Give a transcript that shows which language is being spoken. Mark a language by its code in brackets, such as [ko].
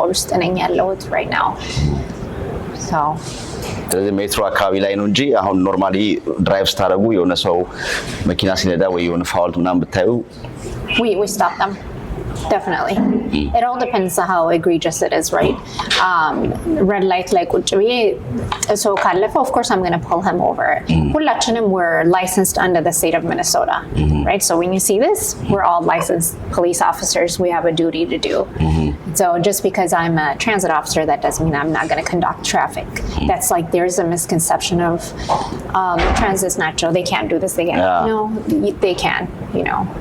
[am] Paul ነኝ ያለሁት [en] right now so [am] ስለዚህ ሜትሮ አካባቢ ላይ ነው እንጂ አሁን ኖርማሊ ድራይቭ ስታረጉ የሆነ ሰው መኪና ሲነዳ ወይ የሆነ ፋውልት ምናምን ብታዩ [en] we stop them definitely it all depends on how egregious it is right red light like [am] ቁጭ ብዬ [en] so [am] ካለፈ [en] of course I'm going to pull him over [am] ሁላችንም [en] we're licensed under the state of Minnesota right so when you see this we're all licensed police officers we have a duty to do so just because I'm a transit officer that doesn't mean I'm not going to conduct traffic that's like there's a misconception of transit's natural they can't do this they can't no they can you know